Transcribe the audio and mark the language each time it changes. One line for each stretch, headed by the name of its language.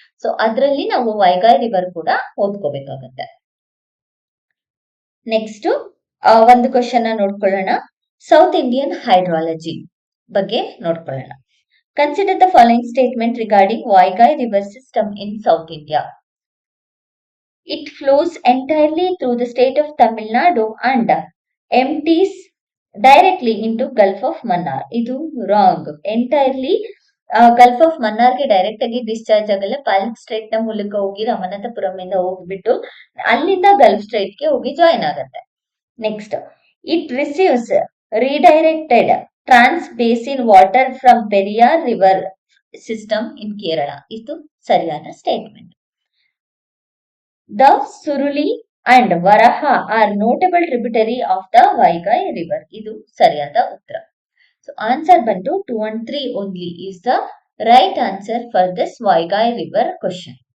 Kannada: So ಅದರಲ್ಲಿ ನಾವು ವಾಯ್ಗಾಯ್ river ಕೂಡ ಓದ್ಕೋಬೇಕಾಗತ್ತೆ. ನೆಕ್ಸ್ಟ್ ಒಂದು ಕ್ವಶನ್ ನೋಡ್ಕೊಳ್ಳೋಣ. ಸೌತ್ ಇಂಡಿಯನ್ ಹೈಡ್ರಾಲಜಿ ಬಗ್ಗೆ ನೋಡ್ಕೊಳ್ಳೋಣ.
English: Consider the following statement regarding Vaigai river system in south India. It flows entirely through the state of Tamil Nadu and empties directly into Gulf of Mannar.
Kannada: ಇದು wrong. Entirely Gulf of ಮನ್ನಾರ್ಗೆ direct ಆಗಿ discharge ಆಗಲ್ಲ. ಪಾಲ್ಕ್ straight ನ ಮೂಲಕ ಹೋಗಿ ರಾಮನಾಥಪುರಂ ಇಂದ ಹೋಗ್ಬಿಟ್ಟು ಅಲ್ಲಿಂದ Gulf straight ಗೆ ಹೋಗಿ ಜಾಯಿನ್ ಆಗತ್ತೆ.
English: Next, it receives redirected trans basin water from Periyar river system in Kerala.
Kannada: ಇದು ಸರಿಯಾದ ಸ್ಟೇಟ್ಮೆಂಟ್.
English: The Suruli and Varaha are notable tributary of the Vaigai river.
Kannada: ಇದು ಸರಿಯಾದ ಉತ್ತರ.
English: So answer ಬಂದು 2 and 3 only is the right answer for this Vaigai river question.